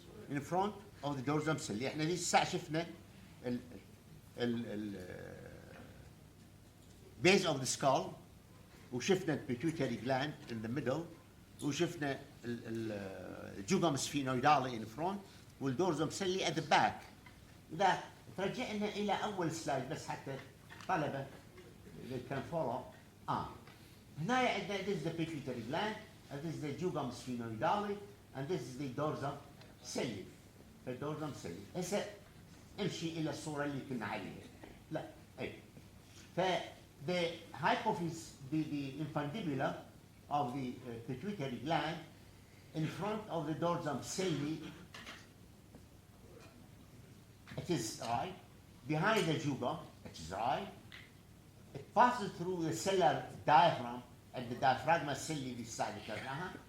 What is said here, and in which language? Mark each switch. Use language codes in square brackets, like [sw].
[en] In front of the dorsum celli. [ar] احنا لسه شفنا ال [en] base of the skull, وشفنا pituitary gland in the middle, [ar] وشفنا الجوجم سفينويدالي [en] in front, [ar] والدورزم سلي [en] at the back. [ar] إذا ترجعنا إلى أول سلايد بس حتى طلبة [en] they can follow. [ar] هنا عندنا [en] this is the pituitary gland, and this is the jugum sphenoidale, and this is the dorsum celli. [ar] الدورزم سلي. هسه امشي إلى الصورة اللي كنا عليها. لا أي. [en] the hypophyse, the infundibula of the pituitary gland in front of the dorsum celli, it is right. Behind the juga, it is right. It passes through the cellular diaphragm and the diaphragma celli beside the carnaha.